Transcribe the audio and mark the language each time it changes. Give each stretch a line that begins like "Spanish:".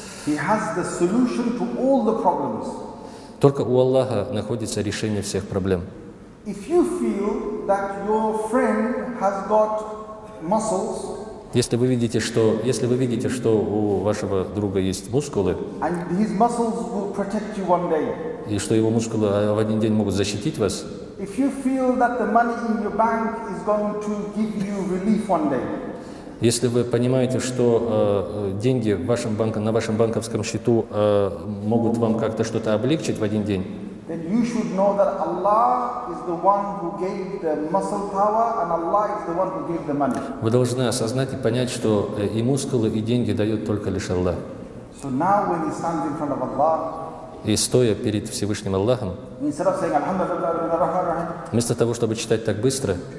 English: He has the solution to all the problems.
Russian: Только у Аллаха находится решение всех проблем.
English: If you feel that your friend has got muscles,
Russian: если вы видите, что у вашего друга есть мускулы,
English: and his muscles will protect you one day,
Russian: и что его мускулы в один день могут защитить вас,
English: if you feel that the money in your bank is going to give you relief one day,
Russian: если вы понимаете, что деньги на вашем банковском счету могут вам как-то что-то облегчить в один день,
English: then you should know that Allah is the one who gave the muscle power and Allah is the one who gave the money.
Russian: Вы должны осознать и понять, что и мускулы, и деньги дает только лишь Аллах.
English: So now when he stands in front of Allah,
Russian: И стоя перед Всевышним Аллахом,
English: instead of saying Alhamdulillah,
Russian: вместо того, чтобы читать так быстро,